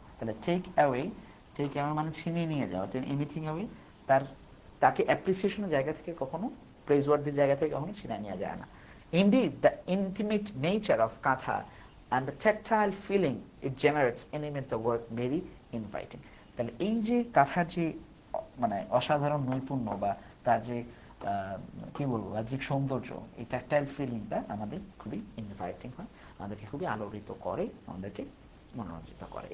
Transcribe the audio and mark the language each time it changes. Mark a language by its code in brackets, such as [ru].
[bn] তাহলে [en] take away [bn] মানে ছিনিয়ে নিয়ে যাওয়া, এনিথিং অ্যাওয়ে, তাকে অ্যাপ্রিসিয়েশনের জায়গা থেকে কখনো, প্রেজওয়ার্দির জায়গা থেকে কখনো ছিনিয়ে নেওয়া যায় না। [en] Indeed, the intimate nature of Katha and the tactile feeling it generates animate the work very inviting. [bn] তাহলে এই যে কাথার যে মানে অসাধারণ নৈপুণ্য বা তার যে কি বলবো বাহ্যিক সৌন্দর্য, এই ট্যাকটাইল ফিলিংটা আমাদের খুবই ইনভাইটিং হয়, আমাদেরকে খুবই আলোড়িত করে, আমাদেরকে মনোরঞ্জিত করে।